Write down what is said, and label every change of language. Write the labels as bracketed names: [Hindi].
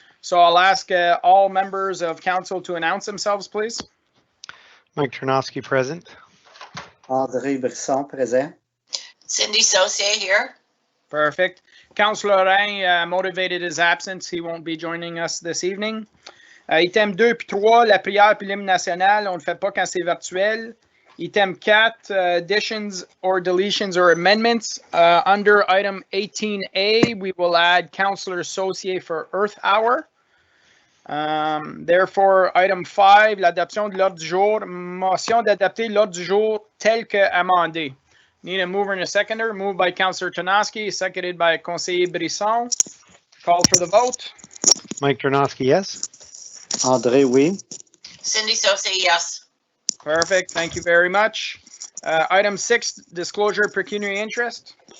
[English] So I'll ask all members of council to announce themselves, please. Mike Ternosky present. André Brisson present. Cindy Saucier here. Perfect. Councillor Lorrain motivated his absence. He won't be joining us this evening. [French] Item 2 puis 3, la prière puis l'hymne national, on ne le fait pas quand c'est virtuel. [English] Item 4, additions or deletions or amendments. Under item 18A, we will add Councillor Saucier for Earth Hour. Therefore, item 5, [French] l'adoption de l'ordre du jour. Motion d'adopter l'ordre du jour tel que amendé. [English] Need a mover and a seconder. Moved by Councillor Ternosky, seconded by Conseiller Brisson. Call for the vote. Mike Ternosky, yes. [French] André, oui. [English] Cindy Saucier, yes. Perfect. Thank you very much. Item 6, disclosure of pecuniary interest.